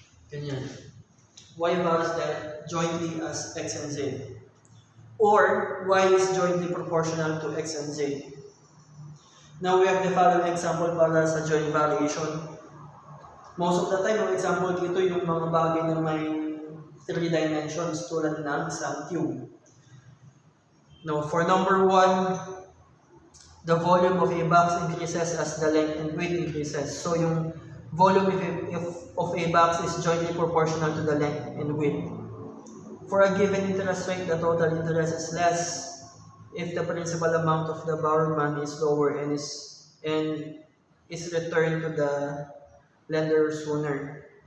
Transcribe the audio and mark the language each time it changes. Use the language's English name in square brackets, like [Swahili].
[Filipino] Ganyan. [English] Y varies jointly as x and z. Or y is jointly proportional to x and z. Now we have the following example [Filipino] para sa [English] joint variation. Most of the time, [Filipino] ang example dito yung mga bagay na may 3 dimensions tulad ng isang cube. [English] Now, for number 1, the volume of a box increases as the length and width increases. So, [Filipino] yung [English] volume of a box is jointly proportional to the length and width. For a given interest rate, the total interest is less if the principal amount of the borrowed money is lower and is returned to the lender sooner.